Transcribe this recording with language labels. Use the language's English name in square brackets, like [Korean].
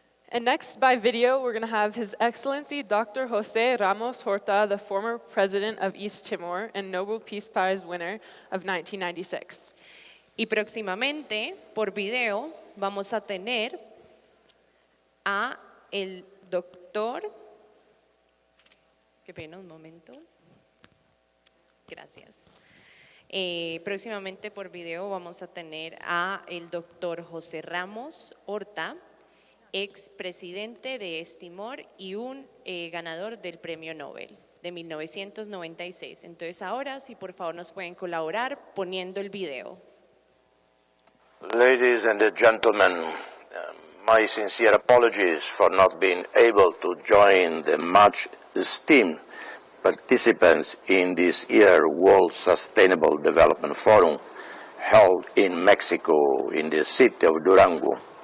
[English] And next, by video, we're going to have His Excellency Dr. José Ramos Horta, the former president of East Timor and Nobel Peace Prize winner of 1996. [Spanish] Y próximamente, por video, vamos a tener a el doctor, qué pena, un momento, gracias. Próximamente por video vamos a tener a el doctor José Ramos Horta, expresidente de East Timor y un ganador del Premio Nobel de 1996. Entonces ahora, si por favor nos pueden colaborar poniendo el video. [English] Ladies and gentlemen, my sincere apologies for not being able to join the much esteemed participants in this year's World Sustainable Development Forum held in Mexico in the city of Durango.